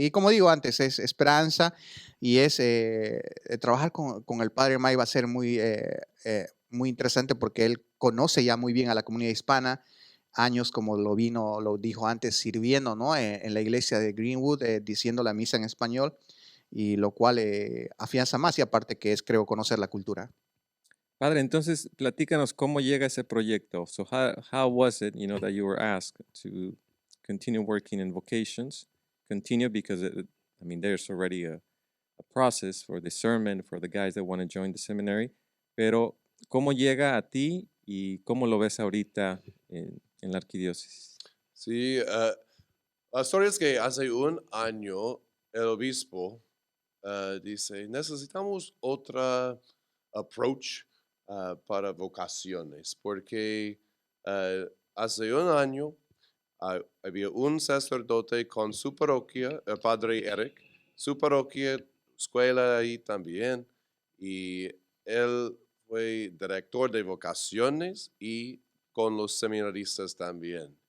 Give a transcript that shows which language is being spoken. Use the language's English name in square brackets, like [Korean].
[Spanish] Y como digo antes, es esperanza y es trabajar con el Padre Mike va a ser muy interesante porque él conoce ya muy bien a la comunidad hispana, años como lo dijo antes, sirviendo, ¿no? En la iglesia de Greenwood, diciendo la misa en español, y lo cual afianza más y aparte que es, creo, conocer la cultura. Padre, entonces platícanos cómo llega ese proyecto. [English] So how was it, that you were asked to continue working in vocations? Continue because, there's already a process for discernment for the guys that want to join the seminary. [Spanish] Pero, ¿cómo llega a ti y cómo lo ves ahorita en la arquidiócesis? Sí, la historia es que hace un año el obispo dice, necesitamos otra approach para vocaciones, porque hace un año había un sacerdote con su parroquia, el padre Eric, su parroquia, escuela ahí también, y él fue director de vocaciones y con los seminaristas también.